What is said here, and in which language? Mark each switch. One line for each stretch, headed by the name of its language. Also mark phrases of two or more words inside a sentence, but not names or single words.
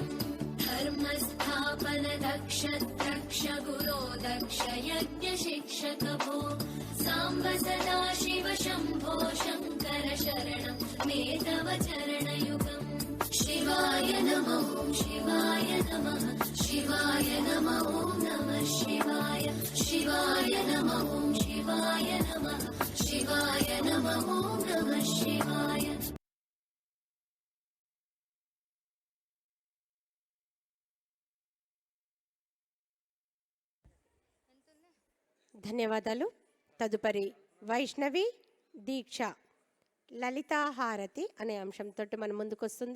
Sanskrit: धर्मस्थापन दक्ष द्रक्ष गुरो दक्ष यज्ञ शिक्षक भो साम्ब सदाशिव शम्भो शङ्कर शरणं मे तव चरणयुगम्। शिवाय नमः शिवाय नमः शिवाय नमः नमः शिवाय शिवाय नमः ॐ शिवाय नमः शिवाय नमः ॐ नमः शिवाय
Telugu: ధన్యవాదాలు. తదుపరి వైష్ణవి దీక్ష లలితాహారతి అనే అంశంతో మన ముందుకు వస్తుంది.